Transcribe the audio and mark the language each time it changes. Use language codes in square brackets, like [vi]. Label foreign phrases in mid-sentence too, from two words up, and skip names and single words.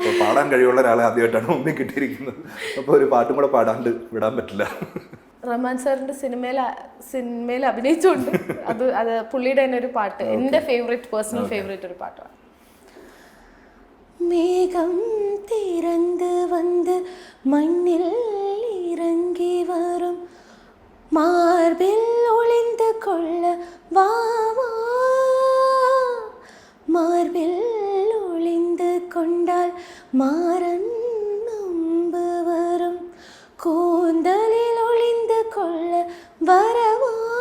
[ml] ഇപ്പോൾ പാടാൻ കഴിവുള്ള ഒരാളെ ആദ്യമായിട്ടാണ് മുമ്പിൽ കിട്ടിയിരിക്കുന്നത്. അപ്പോൾ ഒരു പാട്ടും കൂടെ പാടാണ്ട് വിടാൻ പറ്റില്ല. റഹ്മാൻ സാറിന്റെ സിനിമയിൽ അഭിനയിച്ചുകൊണ്ട് അത് പുള്ളിയുടെ തന്നെ ഒരു പാട്ട്, എൻ്റെ [en] personal favourite [ml] ഒരു പാട്ടാണ്. [ta] മേഘം തിരந்து வந்து மண்ணில் இறங்கி வரும் மார்பில் ஒளிந்து கொள்ள வா வா, மார்பில் ஒளிந்து கொண்டால் மாறன் நம்பு வரும், கூந்தலில் ஒளிந்து கொள்ள வரவா,